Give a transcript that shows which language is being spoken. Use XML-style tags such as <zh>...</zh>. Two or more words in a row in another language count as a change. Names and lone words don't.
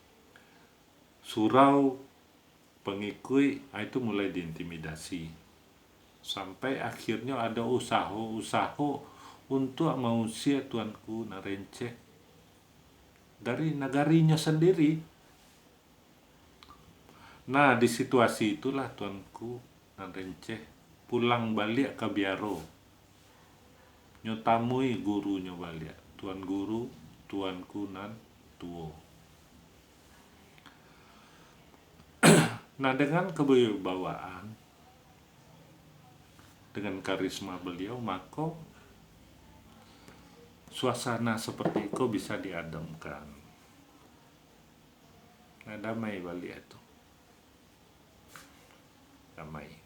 <id>Surau pengikut itu mulai diintimidasi. Sampai akhirnya ada usaha-usaha untuk mengusir Tuanku Narenceh dari negarinya sendiri. Nah, di situasi itulah Tuanku Narenceh pulang balik ke Biaro, nyotamui gurunya balik, Tuan Guru Tuanku Nan Tuo. Nah, dengan kewibawaan, dengan karisma beliau, maka suasana seperti itu bisa diadamkan. Nah, damai balik itu. Damai.</id>